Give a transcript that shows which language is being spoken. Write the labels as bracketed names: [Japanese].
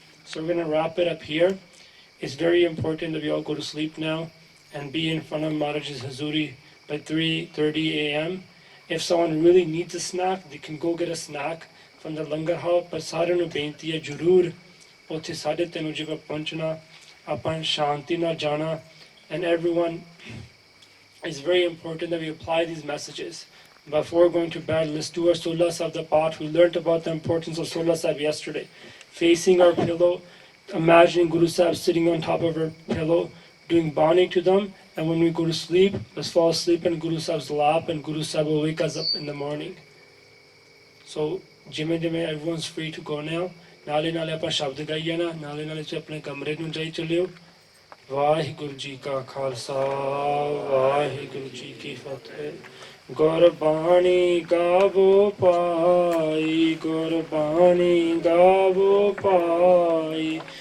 [English] So we're going to wrap it up here. It's very important that we all go to sleep now and be in front of Maharaj's Hazuri by 3:30 a.m. If someone really needs a snack, they can go get a snack from the Langar Hall. [Punjabi] But ਸਾਰਿਆਂ ਨੂੰ ਬੇਨਤੀ ਹੈ ਜਰੂਰ ਉੱਥੇ 3:30 ਵਜੇ ਕੋਲ ਪਹੁੰਚਣਾ, ਆਪਾਂ ਸ਼ਾਂਤੀ ਨਾਲ ਜਾਣਾ. [English] And everyone, it's very important that we apply these messages. Before going to bed, let's do our Sola Sahib the Path. We learned about the importance of Sola Sahib yesterday. Facing our pillow, imagining Guru Sahib sitting on top of our pillow, doing bani to them, and when we go to sleep, let's fall asleep in Guru Sahib's lap, and Guru Sahib will wake us up in the morning. So, jime everyone's free to go now. [Punjabi] ਨਾਲੇ ਨਾਲੇ ਆਪਾਂ ਸ਼ਬਦ ਗਾਈਏ ਨਾ, ਨਾਲੇ ਨਾਲੇ ਤੁਸੀਂ ਆਪਣੇ ਕਮਰੇ ਨੂੰ ਜਾਈ ਚੱਲਿਓ. ਵਾਹਿਗੁਰੂ ਜੀ ਕਾ ਖਾਲਸਾ, ਵਾਹਿਗੁਰੂ ਜੀ ਕੀ ਫਤਿਹ. ਗੁਰਬਾਣੀ ਗਾਵੋ ਪਾਈ, ਗੁਰਬਾਣੀ ਗਾਵੋ ਪਾਈ.